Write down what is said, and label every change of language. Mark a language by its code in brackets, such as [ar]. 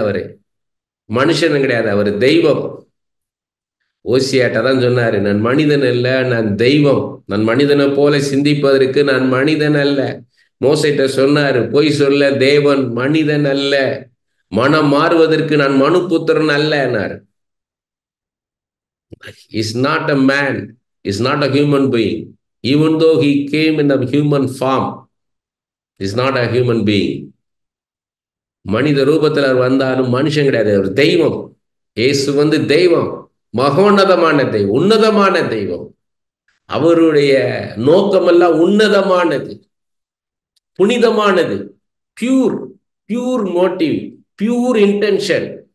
[ta] அவரு மனுஷன் கிடையாது, அவர் தெய்வம். ஓசியாட்ட தான் சொன்னாரு, நான் மனிதன் அல்ல, நான் தெய்வம். நான் மனிதனை போல சிந்திப்பதற்கு நான் மனிதன் அல்ல. மோசைட்ட சொன்னாரு, பொய் சொல்ல தேவன் மனிதன் அல்ல, மனம் மாறுவதற்கு நான் மனுபுத்திரன் அல்ல. [en] Is not a man, is not a human being. Even though he came in a human form, is not a human being. [ta] மனித ரூபத்தில் அவர் வந்தாலும் மனுஷன் கிடையாது, அவர் தெய்வம். இயேசு தெய்வம், மகோன்னதமான தெய்வம், உன்னதமான தெய்வம். அவருடைய நோக்கமெல்லாம் உன்னதமானது, புனிதமானது, பியூர் மோட்டிவ், பியூர் இன்டென்ஷன்.